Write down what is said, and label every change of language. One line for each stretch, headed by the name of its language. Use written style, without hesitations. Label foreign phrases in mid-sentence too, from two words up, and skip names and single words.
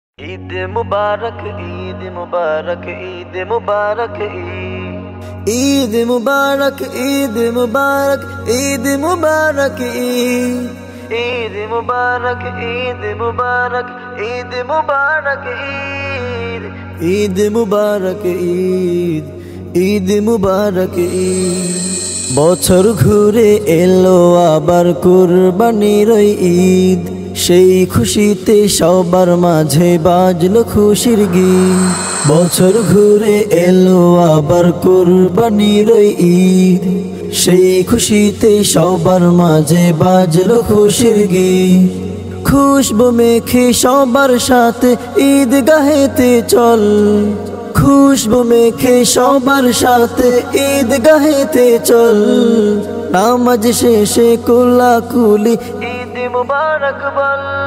Arabic: عيد مبارك عيد مبارك عيد مبارك عيد مبارك عيد مبارك عيد مبارك عيد مبارك عيد مبارك عيد مبارك عيد مبارك عيد مبارك
Bangla: বছর ঘুরে এলো আবার কুরবানির ঈদ সেই খুশিতে সবার মাঝে বাজলো খুশির গীত বছর ঘুরে এলো আবার কুরবানির ঈদ সেই খুশিতে সবার মাঝে বাজলো খুশির গীত খুশবু মেখে সবার সাথে ঈদ গাহেতে চল খুশবু মেখে সবার সাথে ঈদ গাহেতে চল নামাজ শেষে কুলাকুলি
Arabic: عيد مبارك
Bangla: বল